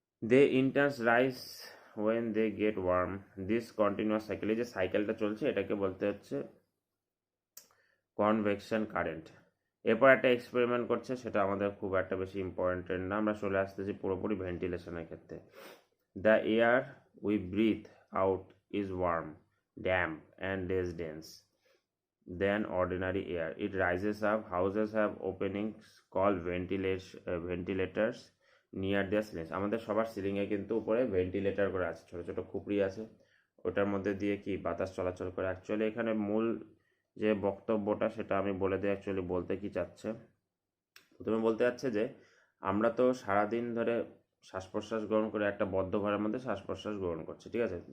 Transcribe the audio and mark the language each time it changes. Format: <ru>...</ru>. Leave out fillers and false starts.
<en>they in turns rise when they get warm, this continuous cycle,</en> <bn>এই যে সাইকেলটা চলছে এটাকে বলতে হচ্ছে কনভেকশন কারেন্ট। এরপর একটা এক্সপেরিমেন্ট করছে, সেটা আমাদের খুব একটা বেশি ইম্পর্টেন্ট না, আমরা চলে আসতেছি পুরোপুরি ভেন্টিলেশনের ক্ষেত্রে।</bn> <en>The air we breathe out is warm, damp and less dense than ordinary air. It rises up. Houses have openings called ventilators near their ceilings.</en> <bn>আমাদের সবার সিলিংয়ে কিন্তু উপরে ভেন্টিলেটর করে আছে, ছোট ছোট খুপড়ি আছে, ওটার মধ্যে দিয়ে কি বাতাস চলাচল করে। অ্যাকচুয়ালি এখানে মূল যে বক্তব্যটা সেটা আমি বলে দিই, অ্যাকচুয়ালি বলতে কি চাচ্ছে। প্রথমে বলতে যাচ্ছে যে আমরা তো সারাদিন ধরে শ্বাস প্রশ্বাস গ্রহণ করে একটা বদ্ধ ঘরের মধ্যে শ্বাস প্রশ্বাস গ্রহণ করছি, ঠিক আছে?</bn>